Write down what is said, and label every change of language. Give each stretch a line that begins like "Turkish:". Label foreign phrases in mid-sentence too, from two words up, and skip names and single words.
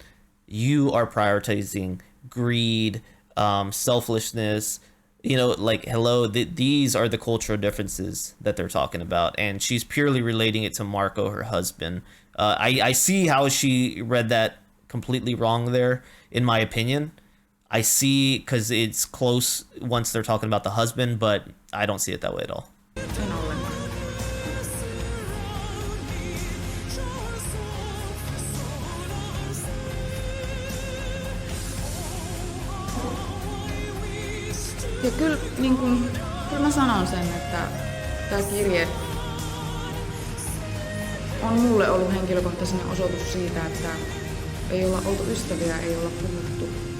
English: You are prioritizing greed, selfishness, you know, like, hello, these are the cultural differences that they're talking about. And she's purely relating it to Marco, her husband. I see how she read that completely wrong there, in my opinion. I see, because it's close once they're talking about the husband, but I don't see it that way at all.
Finnish: Ja kyllä, niin kun, kyllä mä sanon sen, että tämä kirje on mulle ollut henkilökohtainen osoitus siitä, että ei olla oltu ystäviä, ei olla puhuttu.